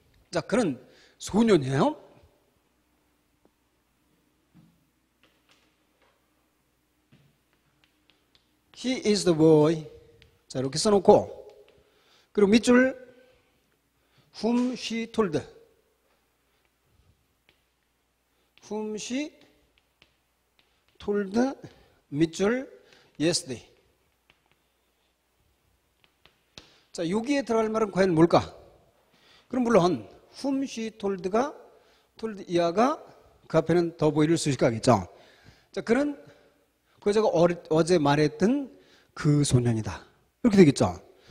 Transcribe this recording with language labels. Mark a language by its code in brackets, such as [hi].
[ko] 자, 그는 소년이에요. [en] He is the boy. [ko] 자, 이렇게 써놓고 그리고 밑줄 [en] whom she told. whom she told [ko] 밑줄 [en] yesterday. [ko] 자, 여기에 들어갈 말은 과연 뭘까? 그럼 물론 [en] whom she told [ko] 가 told 이하가 그 앞에는 더보이를 수식하겠죠. 자, 그는 그 여자가 어제 말했던 그 소년이다. 이렇게 되겠죠.